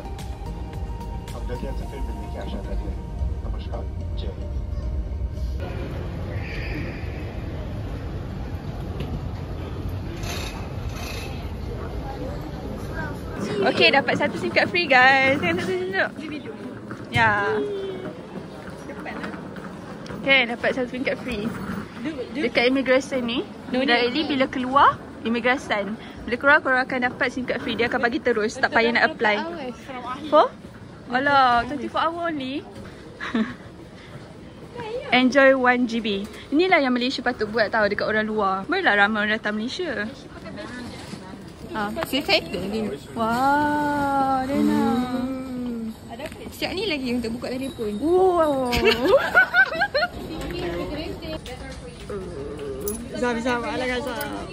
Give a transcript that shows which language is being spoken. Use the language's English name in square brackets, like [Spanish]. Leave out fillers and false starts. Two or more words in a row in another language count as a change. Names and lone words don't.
[Hindi] हम जल्दी आपसे फिर मिलने की आशा करते हैं। नमस्कार, जय हिंद। [Malay] Okay, dapat satu [English] SIM card free guys. [Malay] Tengok ya. Okay, dapat satu [English] SIM card free [Malay] dekat immigration ni. Directly bila keluar immigration, bila keluar korang akan dapat [English] SIM card free. [Malay] Dia akan bagi terus, tak payah nak apply. [English] For? Alah, 24 hour only. Enjoy 1GB. [Malay] Inilah yang Malaysia patut buat tau dekat orang luar. Barulah ramai orang datang Malaysia. Selesai tu lagi. Wah, Dena. Siap ni lagi untuk buka telefon. Wow. Zam-zam ala Gazam.